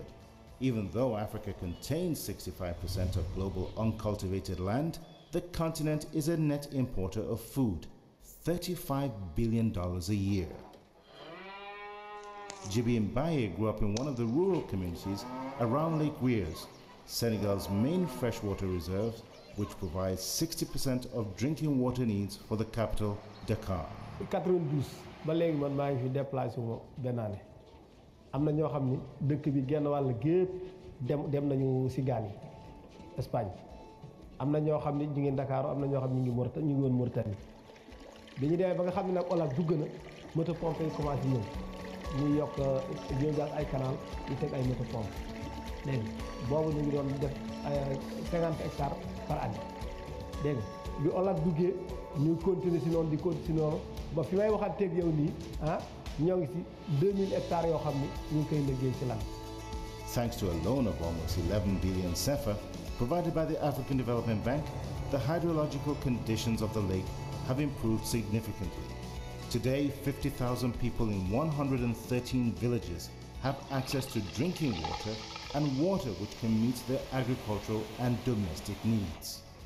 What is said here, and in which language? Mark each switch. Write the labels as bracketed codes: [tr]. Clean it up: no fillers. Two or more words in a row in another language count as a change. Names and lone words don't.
[en] Even though Africa contains 65% of global uncultivated land, the continent is a net importer of food, $35 billion a year. Jibi Mbaye grew up in one of the rural communities around Lake Weirs, Senegal's main freshwater reserve, which provides 60% of drinking water needs for the capital, Dakar. [wo] 92 ba léegi man maa ngi fi déplacé wu benn année am na ñoo xam ni dëkk bi genn wàll gépp dem nañu si gaal yi Espagne am na ñoo xam ni ñu ngi Dakar am na ñoo xam ni ñu ngi woon Mauritanie bi ñu demee ba nga xam ne nag olaat dugg na [fr] moto pompe [wo] yi commencé ñëw ñu yokk ñu gas ay canal ñu teg ay [fr] moto pompe [wo] léegi boobu ñu ngi doon def 50 [fr] hectares par année [wo] dégg nga bi olaat duggee ñu continuer si noonu di continuer si noonu ba fi may waxaat teeg yow nii ñoo ngi si 2000 hectares yoo xam ni ñu ngi koy liggéey ci lan. [en] Thanks to a loan of almost 11 billion CFA provided by the African Development Bank, the hydrological conditions of the lake have improved significantly. Today, 50,000 people in 113 villages have access to drinking water and water which can meet their agricultural and domestic needs.